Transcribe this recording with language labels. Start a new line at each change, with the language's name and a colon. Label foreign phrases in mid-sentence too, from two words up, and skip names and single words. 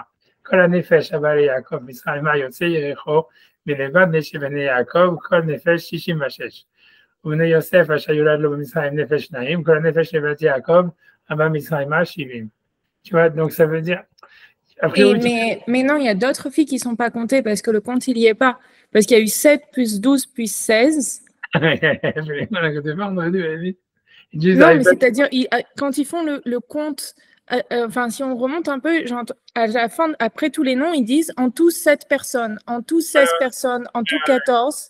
Hebrew: כל הנפש הבא ליעקב, מצרימה, יוצא יריחו, מלבד בני יעקב, כל נפש 66. ובני יוסף, אשר יולד לו במצרים, נפש 2, כל הנפש לבית יעקב, הבא מצרימה 70.
French: Tu vois, donc ça veut dire. Mais non, il y a d'autres filles qui ne sont pas comptées parce que le compte, il n'y est pas. Parce qu'il y a eu 7 plus 12 plus 16. Non, mais c'est-à-dire, quand ils font le compte, enfin, si on remonte un peu, à la fin, après tous les noms, ils disent en tout 7 personnes, en tout 16 personnes, en tout 14.